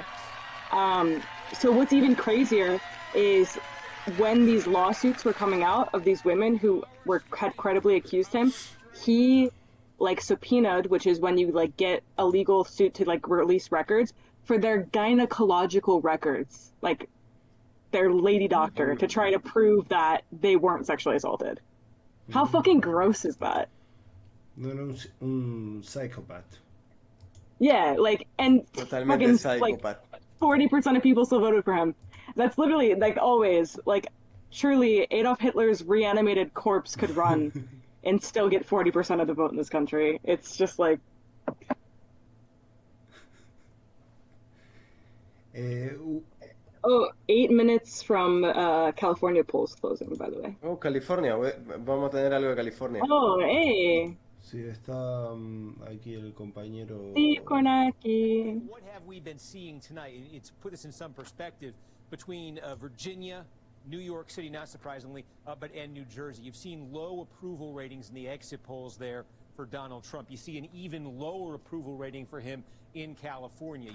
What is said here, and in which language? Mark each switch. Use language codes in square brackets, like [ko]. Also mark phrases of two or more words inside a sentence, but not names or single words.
[en] So what's even crazier is when these lawsuits were coming out of these women who had credibly accused him, he like subpoenaed, which is when you like get a legal suit to like release records for their gynecological records, like their lady doctor, to try to prove that they weren't sexually assaulted. How fucking gross is that? [es] No era un psychopath. [en] Yeah, like, and Totalmente fucking, like 40% of people still voted for him. That's literally, like, always, like, surely Adolf Hitler's reanimated corpse could run and still get 40% of the vote in this country. It's just like... 8 minutes from California polls closing, by the way. Oh, California. [es] Vamos a tener algo de California. [en] Oh, hey. [es] Sí, está aquí el compañero. [en] Steve Kornacki. What have we been seeing tonight? It's put this in some perspective between Virginia, New York City, not surprisingly, and New Jersey. You've seen low approval ratings in the exit polls there for Donald Trump. You see an even lower approval rating for him in California.